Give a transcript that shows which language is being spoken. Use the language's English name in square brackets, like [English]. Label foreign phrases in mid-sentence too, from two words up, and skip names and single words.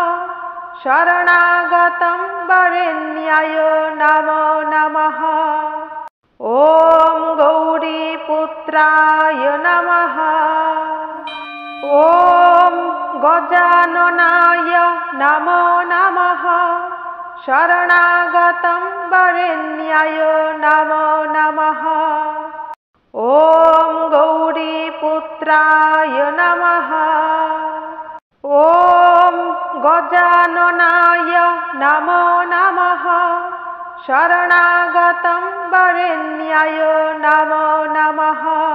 [Sanskrit] শরণাগতম বরেণ্যায় নমো নমঃ। ওম গৌরীপুত্রায় নমঃ। ওম গজাননায় নমো নমঃ। শরণাগতম বরেণ্যায় নমো নমঃ। ওম গৌরীপুত্রায় गौरीपुत्राय नमः। ॐ गजाननाय नमो नमः। शरणागतं वरेण्याय नमो नमः।